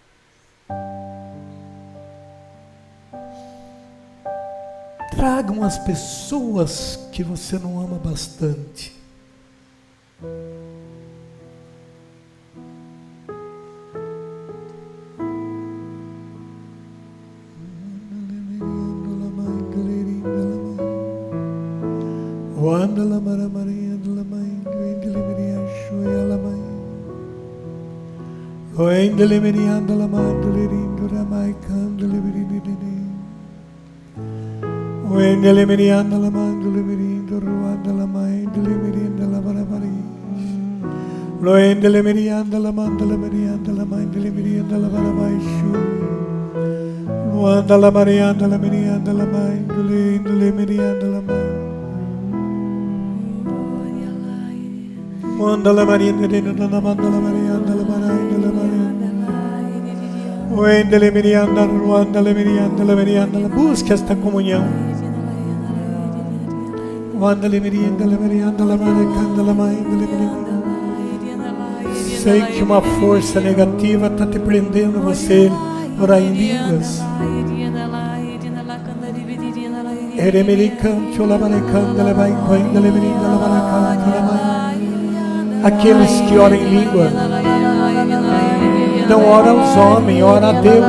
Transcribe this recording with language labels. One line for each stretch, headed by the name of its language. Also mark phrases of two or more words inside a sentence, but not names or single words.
Portuguese: Tragam as pessoas que você não ama bastante. Wanda la mara maria la mãe, endele meria shoya la mãe. O endele merianda la mandele rindo la mai candele meridine. O endele merianda la mandele merindo ruanda la mãe, endele merianda la mara maria. Lo endele merianda la mandele merianda la mãe, endele merianda la mara mai shoya. Wanda la marianda la merianda la mãe, endele merianda la mãe. Mandala Maria, mandala Maria, mandala Maria, Wendele Mirianda, Ruandala Mirianda, la Mirianda, busca esta comunhão. Wandale Mirianda, la Mirianda, la Maricanda, la Mãe, sei que uma força negativa está te prendendo você orar em línguas. Aqueles que oram em língua não oram aos homens, oram a Deus.